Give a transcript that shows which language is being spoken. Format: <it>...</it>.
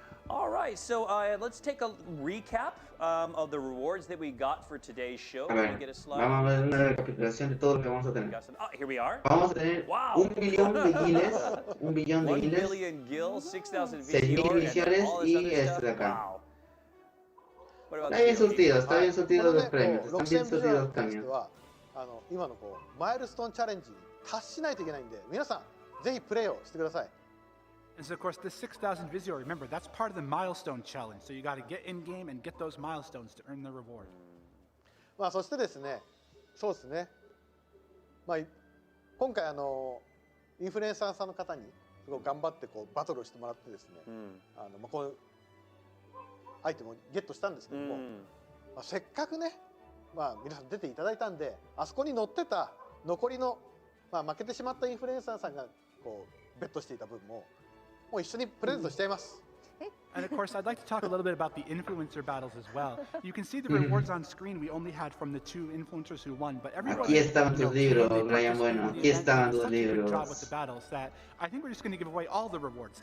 <en>All right, so let's take a recap of the rewards that we got for today's show.</en> <es>A ver, vamos a ver una recapitulación de todo lo que vamos a tener.</es> <en>Here we are.</en> <es>Vamos a tener 1 billón de guiles, 1 billón de</es> <en>1</en> <es>guiles,</es> <en>billion gills, 6,000</en> <es>6.000 visiones y esto de acá. Está bien surtido los premios, están bien surtidos los premios.</es> <ja>今のマイルストーンチャレンジに達しないといけないんで、皆さんぜひプレイをしてください。</ja> <en>And so, of course, this 6,000 Visio, remember, that's part of the milestone challenge. So you got to get in game and get those milestones to earn the reward.</en> <ja>まあそしてですね、そうですね。まあ今回インフルエンサーさんの方にすごい頑張ってバトルをしてもらってですね、このアイテムをゲットしたんですけども、せっかくね、皆さん出ていただいたんで、あそこに載ってた残りの負けてしまったインフルエンサーさんがベットしていた分もう一緒にプレゼントしちゃいます。</ja> <en>And of course, I'd like to talk a little bit about the influencer battles as well. You can see the rewards on screen we only had from the 2 influencers who won, but everybody</en> <es>Aquí estaban tus libros, Brian Bueno. Aquí estaban tus libros.</es> <en>Job with the battles that I think we're just going to give away all the rewards.</en>